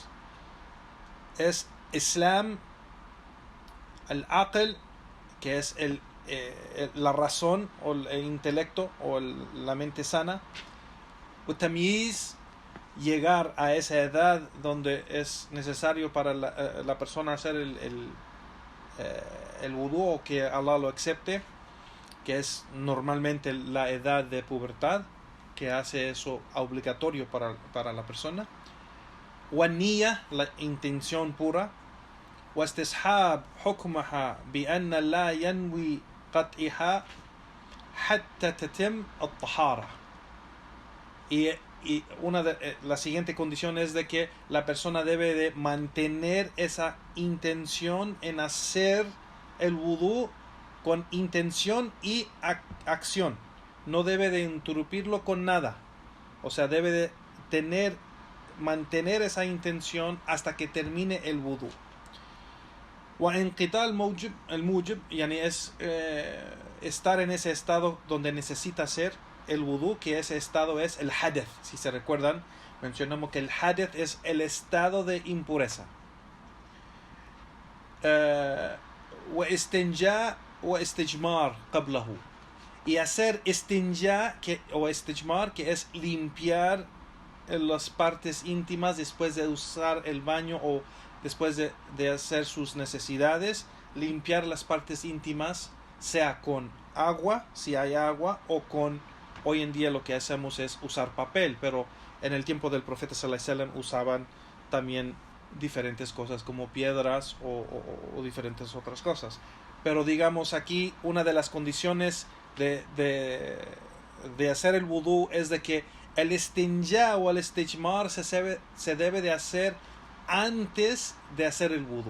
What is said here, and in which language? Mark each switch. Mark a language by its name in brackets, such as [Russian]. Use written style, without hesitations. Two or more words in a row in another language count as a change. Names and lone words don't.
[Spanish] Es Islam, al-aql, que es la razón o el intelecto o la mente sana, tamyiz, llegar a esa edad donde es necesario para la persona hacer el wudú, o que Allah lo acepte, que es normalmente la edad de pubertad, que hace eso obligatorio para la persona. [Arabic] والنية, [Spanish] la intención pura. [Arabic] واستصحاب حكمها بأن لا ينوي قطعها حتى تتم الطهارة. [Spanish] Y la siguiente condición es de que la persona debe de mantener esa intención en hacer el wudú con intención y acción. No debe de interrumpirlo con nada. O sea, debe de mantener esa intención hasta que termine el wudú. [Arabic] وانقطاع الموجب, [Spanish] yani es estar en ese estado donde necesita hacer el wudú, que ese estado es el hadath. Si se recuerdan, mencionamos que el hadath es el estado de impureza. [Arabic] واستنجاء واستجمار قبله, [Spanish] y hacer istinja o istijmar, que es limpiar las partes íntimas después de usar el baño o después de hacer sus necesidades. Limpiar las partes íntimas, sea con agua, si hay agua, o con, hoy en día lo que hacemos es usar papel, pero en el tiempo del profeta [Arabic] صلى الله عليه وسلم [Spanish] usaban también diferentes cosas como piedras o diferentes otras cosas. Pero digamos aquí, una de las condiciones de hacer el wudú es de que el istinja o el istijmar se debe de hacer antes de hacer el wudú.